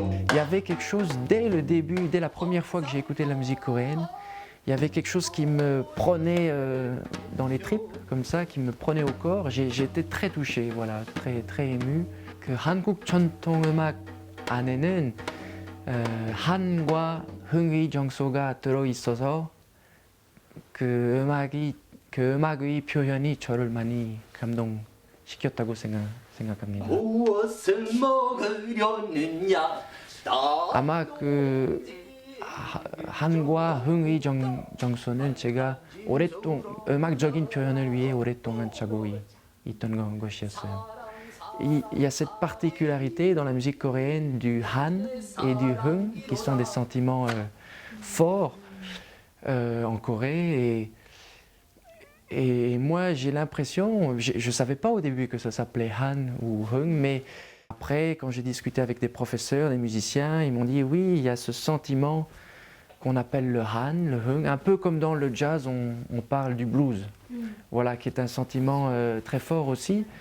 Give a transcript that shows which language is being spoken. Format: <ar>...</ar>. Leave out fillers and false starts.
<fr>Il y avait quelque chose dès le début, dès la première fois que j'ai écouté la musique coréenne, il y avait quelque chose qui me prenait dans les tripes, comme ça, qui me prenait au corps. J'étais très touché, voilà, très, très ému.</fr> <ko>한국 전통 음악 안에는 한과 흥의 정서가 들어있어서 그 음악의 표현이 저를 많이 감동시켰다고 생각합니다. 무엇을 먹으려느냐 아마 그 한과 흥의 정서는 제가 오랫동안 음악적인 표현을 위해 오랫동안 찾고 있던 것이었어요.</ko> <fr>Il y a cette particularité dans la musique coréenne du Han et du Hung, qui sont des sentiments forts en Corée. Et moi, j'ai l'impression, je ne savais pas au début que ça s'appelait Han ou Hung, mais après, quand j'ai discuté avec des professeurs, des musiciens, ils m'ont dit oui, il y a ce sentiment qu'on appelle le Han, le Hung, un peu comme dans le jazz, on parle du blues, voilà, qui est un sentiment très fort aussi.</fr>